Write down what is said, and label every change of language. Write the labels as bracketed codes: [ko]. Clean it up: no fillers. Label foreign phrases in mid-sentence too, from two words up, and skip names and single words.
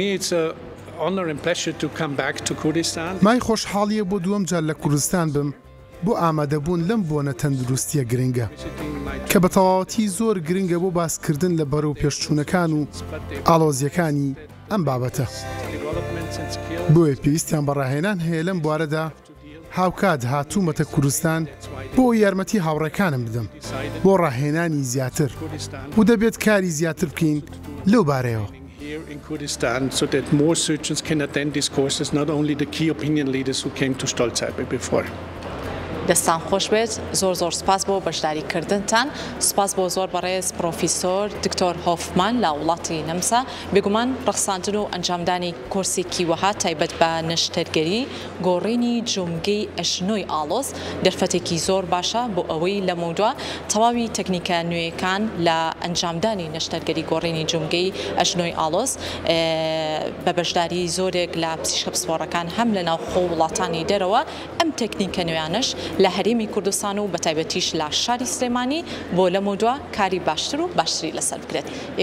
[ckb] مای خۆشحاڵیە بۆ دووەم جار لە کوردستان بم بۆ ئامادەبوون لەم بۆنە تەندروستیە گرنگە کە بە تەواوەتی زۆر گرنگە بۆ باسکردن لە بەرەو پێشچوونەکان و ئاڵۆزیەکانی ئەم بابەتە. بۆیە پێویستیان بەڕاهێنان هەیە لەم بوارەدا هاوکات هاتوومەتە کوردستان بۆ یارمەتی هاوڕێکانم بدەم بۆ ڕاهێنانی زیاتر و دەبێت کاری زیاتر بکەین لەو بارەیەوە. [en] In Kurdistan, so that more surgeons can attend these courses, not only the key opinion leaders who came to Stolzheim before. [ckb] دەستان خۆش بێت زۆر سپاس بۆ بەشداریکردنتان سپاس بۆ زۆر بەڕێز پرۆفیسۆر دکتۆر هۆفمان لە وڵاتی نەمسا بێگومان ڕەخساندن و ئەنجامدانی کۆرسێکی وەها تایبەت بە نەشتەرگەری گۆڕینی جومگەی ئەژنۆی ئاڵۆز دەرفەتێکی زۆر باشە بۆ ئەوەی لە مودووە تەواوی تەکنیکە نوێیەکان لە ئەنجامدانی نەشتەرگەری گۆڕینی جومگەی ئەژنۆی ئاڵۆز بە بەشداری زۆرێک لە پزیشکە پسپۆڕەکان هەم لە ناوخۆ وڵاتانی دەرەوە ئەم تەکنیکە نوێیانش لە هەرێمی کوردستان و بەتایبەتیش لە شاری سلێمانی بۆ لە مودووە کاری باشتر و باشتری لەسەر بکرێت.